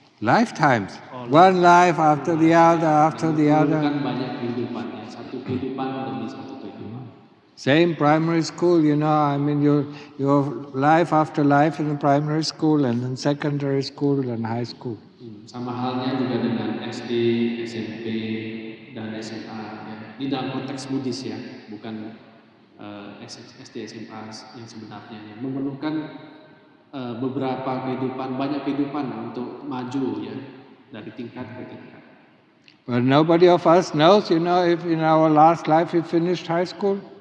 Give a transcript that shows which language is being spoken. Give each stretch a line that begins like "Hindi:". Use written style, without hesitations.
English: Lifetimes. One life after the other, after the other.
Indonesian: Memerlukan banyak kehidupan, ya, satu kehidupan demi satu kehidupan.
English: Same primary school, your life after life in the primary school and in secondary school and high school.
Indonesian: Sama halnya juga dengan SD, SMP, dan SMA, ya. Di dalam konteks Buddhis, ya, bukan SD, SMA yang sebenarnya, ya. Memerlukan beberapa kehidupan, banyak kehidupan untuk maju, ya, dari tingkat ke tingkat.
English: But nobody of us knows, if in our last life we finished high school.